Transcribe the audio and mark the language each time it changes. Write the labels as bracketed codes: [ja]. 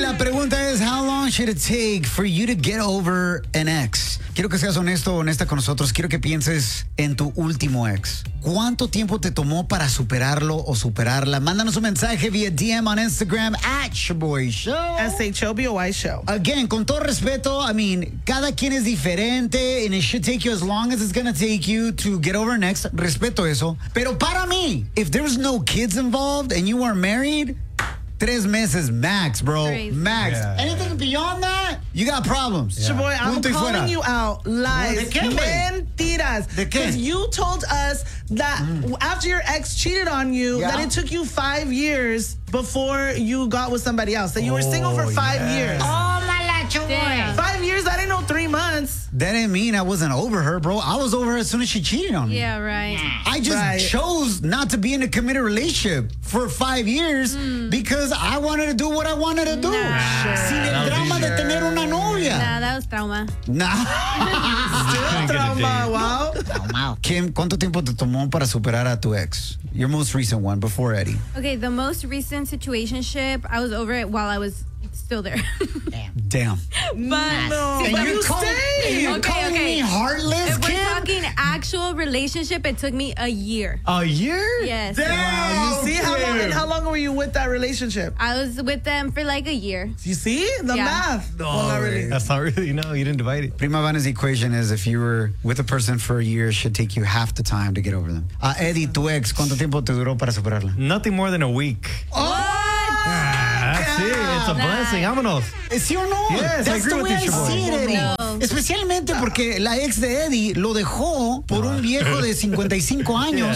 [es] La pregunta es, [en] how long should it take for you to get over an ex? [es] Quiero que seas honesto, honesta con nosotros. Quiero que pienses en tu último ex. ¿Cuánto tiempo te tomó para superarlo o superarla? Mándanos un mensaje vía DM on Instagram at Shaboy Show. [en] S-H-O-B-O-Y Show. Again, [es] con todo respeto, [en] I mean, [es] cada quien es diferente [en] and it should take you as long as it's gonna take you to get over an ex. [es] Respeto eso. Pero para mí, [en] if there's no kids involved and you are married, [es] 3 meses [en] max, bro. Max. Yeah. Anything beyond that, you got problems. Yeah. Shaboy, I'm calling [es] fuera. [en] You out. Lies. [es] ¿De qué, mentiras. ¿De qué? [en] Because you told us that after your ex cheated on you, yeah, that it took you 5 years before you got with somebody else. That you were single for five years. Oh, my God, Shaboy. 5 years, I didn't know 3 months. That didn't mean I wasn't over her, bro. I was over her as soon as she cheated on me. Yeah, right. I just chose not to be in a committed relationship for 5 years because I wanted to do what I wanted to do. [es] Sin el drama de tener una novia. [en] Nah, that was trauma. Nah. Still trauma, wow. [es] Kim, ¿cuánto tiempo te tomó para superar a tu ex? [en] Your most recent one before Eddie. Okay, the most recent situationship, I was over it while I was still there. Damn. But no. Are you calling me heartless, Kim? If we're talking actual relationship, it took me a year. A year? Yes. Damn. Wow. You see, how long were you with that relationship? I was with them for like a year. You see? The math. No, well, not really. That's not really. No, you didn't divide it. Prima Vanna's equation is if you were with a person for a year, it should take you half the time to get over them. [es] Eddie, tu ex, ¿cuánto tiempo te duró para superarla? [en] Nothing more than a week. Oh! [es] Sí, [en] it's a blessing. [es] Vámonos. ¿Sí o no? [en] Yes, that's I agree the with way you, [es] Shaboy. Sí, Eddie. Especialmente porque la ex de Eddie lo dejó por un viejo de 55 años.